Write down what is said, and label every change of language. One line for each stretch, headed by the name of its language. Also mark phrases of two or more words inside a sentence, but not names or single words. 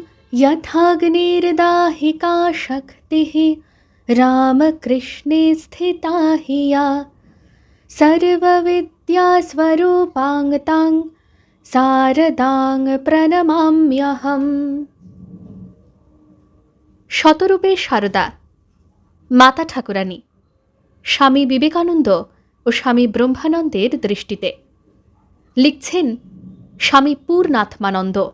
Sanskrit: यथाग्निर्दाहिका शक्तिः रामकृष्णे स्थिता हि या सर्वविद्यास्वरूपाङ् शारदां প্রণমাম্যহম।
Bangla: শতরূপে সারদা মাতা ঠাকুরানী স্বামী বিবেকানন্দ ও স্বামী ব্রহ্মানন্দের দৃষ্টিতে। লিখছেন স্বামী পূর্ণাত্মানন্দ।